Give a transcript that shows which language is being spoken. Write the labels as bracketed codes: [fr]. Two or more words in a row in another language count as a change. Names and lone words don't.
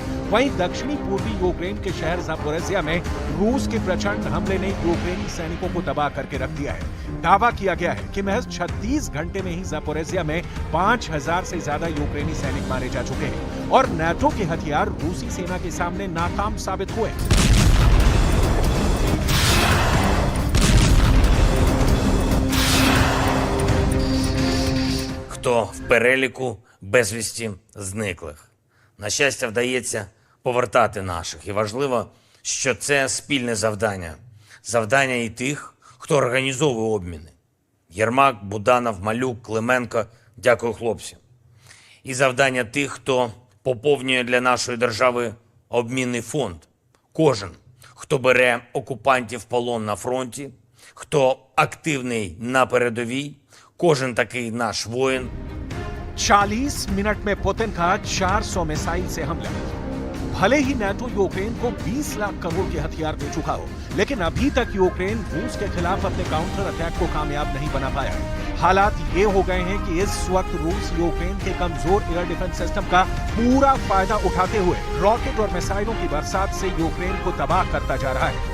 [hi] वहीं दक्षिणी पूर्वी यूक्रेन के शहर ज़ापोरिज़िया में रूस के प्रचंड हमले ने यूक्रेनी सैनिकों को तबाह करके रख दिया है। दावा किया गया है कि महज 36 घंटे में ही ज़ापोरिज़िया में 5,000 से ज्यादा यूक्रेनी सैनिक मारे जा चुके हैं और नाटो के हथियार रूसी सेना के सामने नाकाम साबित हुए। [uk] Хто в переліку безвісті зниклих. На щастя, вдається повертати наших. І важливо, що це спільне завдання. Завдання і тих, хто організовує обміни. Єрмак, Буданов, Малюк, Клименко – дякую хлопцям. І завдання тих, хто поповнює для нашої держави обмінний фонд. Кожен, хто бере окупантів в полон на фронті, хто активний на передовій, кожен такий наш воїн. [hi] 40 मिनट में पुतिन का 400 मिसाइल से हमला। भले ही नाटो यूक्रेन को 20 लाख करोड़ के हथियार दे चुका हो, लेकिन अभी तक यूक्रेन रूस के खिलाफ अपने [en] counter attack [hi] को कामयाब नहीं बना पाया है। हालात ये हो गए हैं कि इस वक्त रूस यूक्रेन के कमजोर [en] air defense system [hi] का पूरा फायदा उठाते हुए रॉकेट और मिसाइलों की बरसात से यूक्रेन को तबाह करता जा रहा है।